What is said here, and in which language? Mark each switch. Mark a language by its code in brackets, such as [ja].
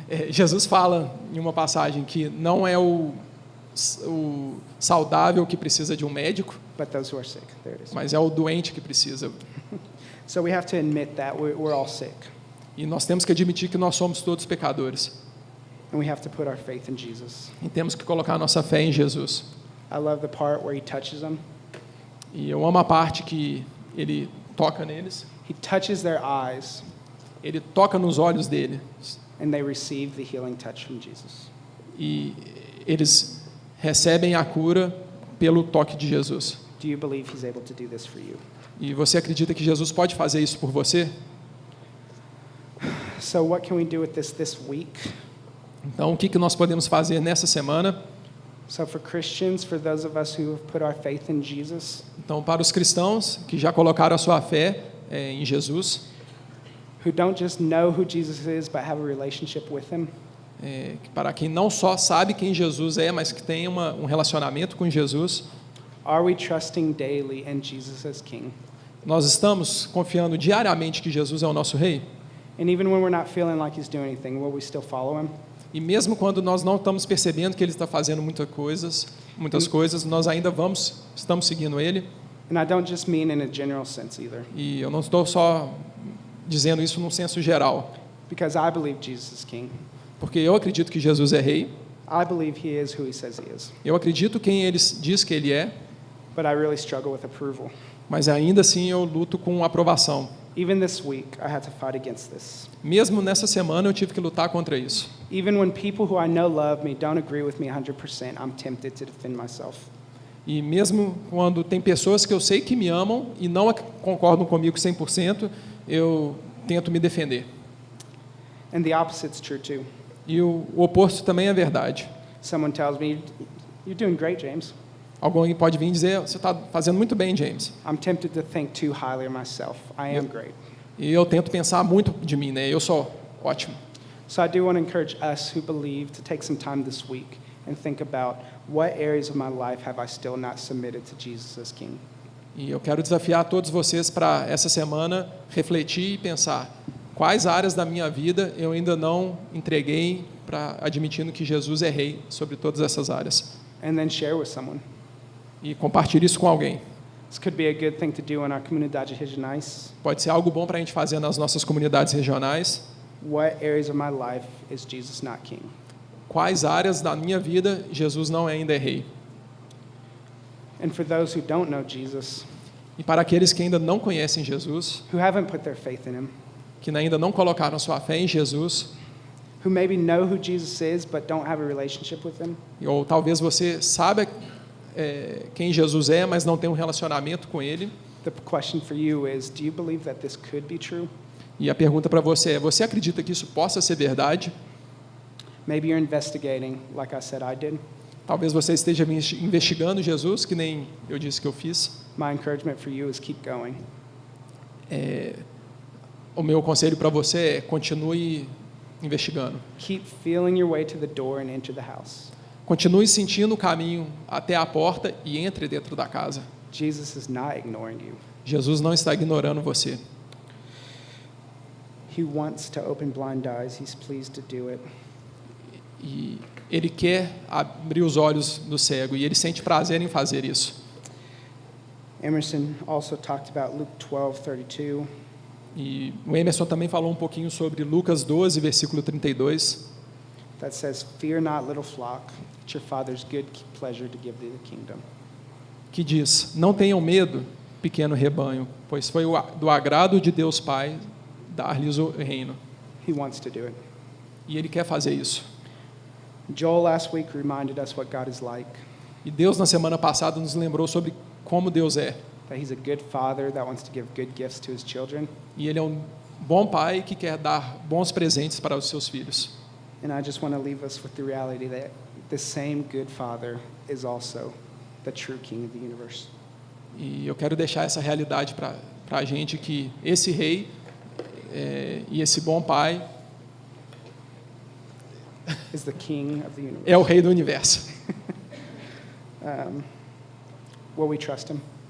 [pt] Jesus fala em uma passagem que não é o saudável que precisa de um médico, [en] but those who are sick. There it is. [pt] mas é o doente que precisa. [en] So we have to admit that we're all sick, [pt] E nós temos que admitir que nós somos todos pecadores. [en] and we have to put our faith in Jesus. [pt] E temos que colocar a nossa fé em Jesus. [en] I love the part where he touches them. [pt] E eu amo a parte que ele toca neles. [en] He touches their eyes, [pt] Ele toca nos olhos dele. [en] and they receive the healing touch from Jesus. [pt] E eles recebem a cura pelo toque de Jesus. [en] Do you believe he's able to do this for you? [pt] E você acredita que Jesus pode fazer isso por você? [en] So what can we do with this week? [pt] Então, o que nós podemos fazer nessa semana? [en] So for Christians, for those of us who have put our faith in Jesus, [pt] Então, para os cristãos que já colocaram a sua fé em Jesus, [en] who don't just know who Jesus is but have a relationship with him, [pt] para quem não só sabe quem Jesus é, mas que tem um relacionamento com Jesus, [en] are we trusting daily in Jesus as King? [pt] nós estamos confiando diariamente que Jesus é o nosso Rei? [en] And even when we're not feeling like he's doing anything, will we still follow him? [pt] E mesmo quando nós não estamos percebendo que Ele está fazendo muitas coisas, nós ainda estamos seguindo Ele. [en] And I don't just mean in a general sense either, [pt] E eu não estou só dizendo isso num senso geral, [en] because I believe Jesus is King. [pt] porque eu acredito que Jesus é Rei, [en] I believe he is who he says he is, [pt] eu acredito quem Ele diz que Ele é, [en] but I really struggle with approval. [pt] mas ainda assim eu luto com aprovação. [en] Even this week, I had to fight against this. [pt] Mesmo nessa semana eu tive que lutar contra isso. [en] Even when people who I know love me don't agree with me 100%, I'm tempted to defend myself. [pt] E mesmo quando tem pessoas que eu sei que me amam e não concordam comigo 100%, eu tento me defender. [en] And the opposite's true too. [pt] E o oposto também é verdade. [en] Someone tells me, "You're doing great, James." [pt] Alguém pode vir dizer, você está fazendo muito bem, James. [en] I'm tempted to think too highly of myself. I am great. [pt] E eu tento pensar muito de mim, né? Eu sou ótimo. [en] So I do want to encourage us who believe to take some time this week and think about what areas of my life have I still not submitted to Jesus as King. [pt] E eu quero desafiar todos vocês para essa semana refletir e pensar quais áreas da minha vida eu ainda não entreguei para admitindo que Jesus é Rei sobre todas essas áreas. [en] And then share with someone. [pt] E compartilhe isso com alguém. [en] This could be a good thing to do in our [pt] comunidades regionais. Pode ser algo bom para a gente fazer nas nossas comunidades regionais. [en] What areas of my life is Jesus not King? [pt] Quais áreas da minha vida Jesus não ainda é Rei? [en] And for those who don't know Jesus, [pt] E para aqueles que ainda não conhecem Jesus, [en] who haven't put their faith in him, [pt] que ainda não colocaram sua fé em Jesus, [en] who maybe know who Jesus is but don't have a relationship with him, [pt] ou talvez você saiba quem Jesus é, mas não tem um relacionamento com Ele. [en] the question for you is, do you believe that this could be true? [pt] E a pergunta para você é, você acredita que isso possa ser verdade? [en] Maybe you're investigating, like I said I did. [pt] Talvez você esteja investigando Jesus, que nem eu disse que eu fiz. [en] My encouragement for you is keep going. [pt] O meu conselho para você é continue investigando. [en] Keep feeling your way to the door and enter the house. [pt] Continue sentindo o caminho até a porta e entre dentro da casa. [en] Jesus is not ignoring you. [pt] Jesus não está ignorando você. [en] He wants to open blind eyes. He's pleased to do it. [pt] E Ele quer abrir os olhos do cego e Ele sente prazer em fazer isso. [en] Emerson also talked about Luke 12:32. [pt] E o Emerson também falou um pouquinho sobre Lucas 12, versículo 32. [en] That says, "Fear not, little flock, it's your Father's good pleasure to give thee the kingdom." [pt] Que diz, não tenham medo, pequeno rebanho, pois foi do agrado de Deus Pai dar-lhes o reino. [en] He wants to do it. [pt] E Ele quer fazer isso. [en] Joel last week reminded us what God is like, [pt] E Deus, na semana passada, nos lembrou sobre como Deus é. [en] that he's a good father that wants to give good gifts to his children. [pt] E Ele é um bom pai que quer dar bons presentes para os seus filhos. [en] And I just want to leave us with the reality that the same good father is also the true king of the universe. [pt] E eu quero deixar essa realidade para a gente, que esse rei e esse bom pai [en] Is the king of the universe. [pt] é o rei do universo. [en] Will we trust him?